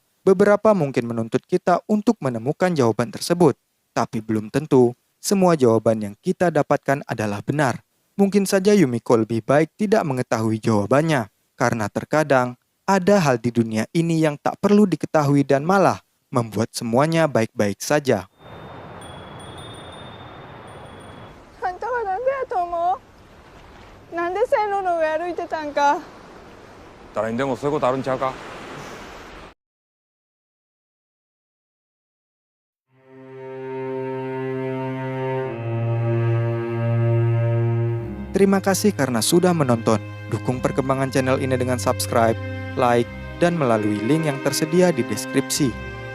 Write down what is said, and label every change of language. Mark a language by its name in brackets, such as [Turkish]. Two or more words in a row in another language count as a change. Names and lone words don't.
[Indonesian] Beberapa mungkin menuntut kita untuk menemukan jawaban tersebut, tapi belum tentu semua jawaban yang kita dapatkan adalah benar. Mungkin saja Yumiko lebih baik tidak mengetahui jawabannya, karena terkadang ada hal di dunia ini yang tak perlu diketahui dan malah membuat semuanya baik-baik saja. [Japanese] あんたはなんでやと思う？なんで線路の上歩いてたんか？誰にでもそういうことあるんちゃうか。 [Indonesian] Terima kasih karena sudah menonton. Dukung perkembangan channel ini dengan subscribe, like, dan melalui link yang tersedia di deskripsi.